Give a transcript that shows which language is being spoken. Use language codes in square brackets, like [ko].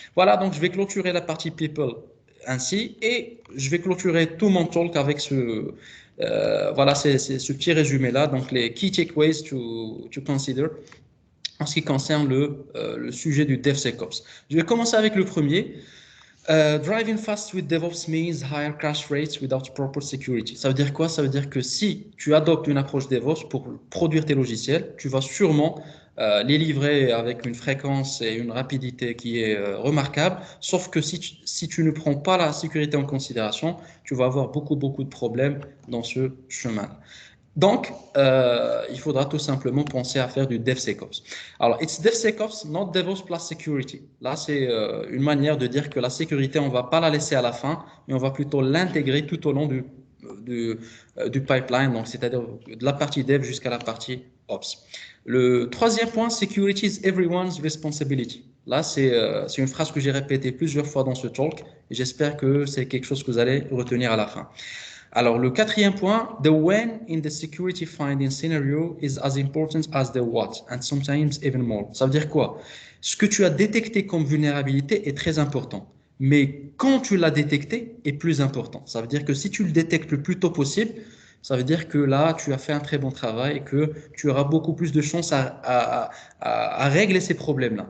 [fr] Voilà, donc je vais clôturer la partie people ainsi et je vais clôturer tout mon talk avec voilà, c'est ce petit résumé-là. Donc, les [en] key takeaways to consider [fr] en ce qui concerne le sujet du DevSecOps. Je vais commencer avec le premier. [en] Driving fast with DevOps means higher crash rates without proper security. [fr] Ça veut dire quoi? Ça veut dire que si tu adoptes une approche DevOps pour produire tes logiciels, tu vas sûrement les livrer avec une fréquence et une rapidité qui est remarquable. Sauf que si tu ne prends pas la sécurité en considération, tu vas avoir beaucoup de problèmes dans ce chemin. Donc, il faudra tout simplement penser à faire du DevSecOps. [en] Alors, it's DevSecOps, not DevOps plus security. [fr] Là, c'est une manière de dire que la sécurité, on ne va pas la laisser à la fin, mais on va plutôt l'intégrer tout au long du pipeline, donc c'est-à-dire de la partie Dev jusqu'à la partie Ops. Le troisième point, [en] security is everyone's responsibility. [fr] Là, c'est une phrase que j'ai répétée plusieurs fois dans ce talk et j'espère que c'est quelque chose que vous allez retenir à la fin. Alors, le quatrième point, [en] the when in the security finding scenario is as important as the what, and sometimes even more. [fr] Ça veut dire quoi? Ce que tu as détecté comme vulnérabilité est très important, mais quand tu l'as détecté est plus important. Ça veut dire que si tu le détectes le plus tôt possible, ça veut dire que là, tu as fait un très bon travail et que tu auras beaucoup plus de chances à régler ces problèmes-là.